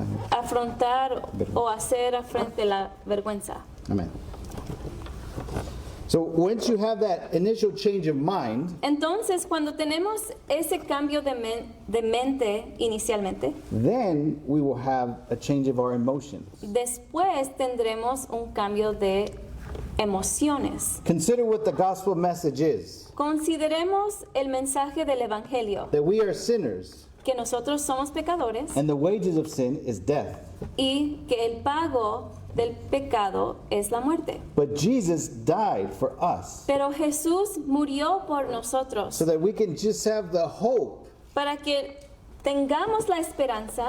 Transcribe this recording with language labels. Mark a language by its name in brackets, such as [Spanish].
[Spanish] Afrontar o hacer frente a la vergüenza. Amen. [English] So once you have that initial change of mind, [Spanish] Entonces, cuando tenemos ese cambio de mente inicialmente, [English] then we will have a change of our emotions. [Spanish] después tendremos un cambio de emociones. [English] Consider what the gospel message is, [Spanish] Consideremos el mensaje del Evangelio, [English] that we are sinners [Spanish] que nosotros somos pecadores [English] and the wages of sin is death. [Spanish] y que el pago del pecado es la muerte. [English] But Jesus died for us [Spanish] Pero Jesús murió por nosotros [English] so that we can just have the hope [Spanish] para que tengamos la esperanza